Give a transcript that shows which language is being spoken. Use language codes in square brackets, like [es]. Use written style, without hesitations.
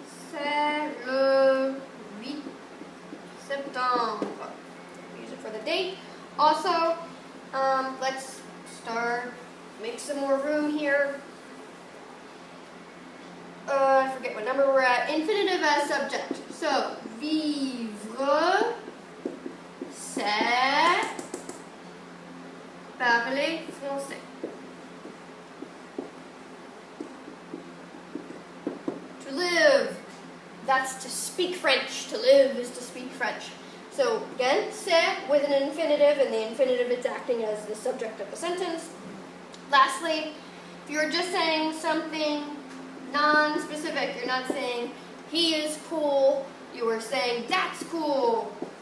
[fr] C'est le 8 septembre. [en] Use it for the date. Also, let's make some more room here. I forget what number we're at. Infinitive as subject. [fr] So, vivre, c'est parler français. [en] To live, that's to speak French. To live is to speak French. So again, c'est with an infinitive, and the infinitive is acting as the subject of the sentence. Lastly, if you're just saying something non-specific, you're not saying he is cool, you are saying that's cool.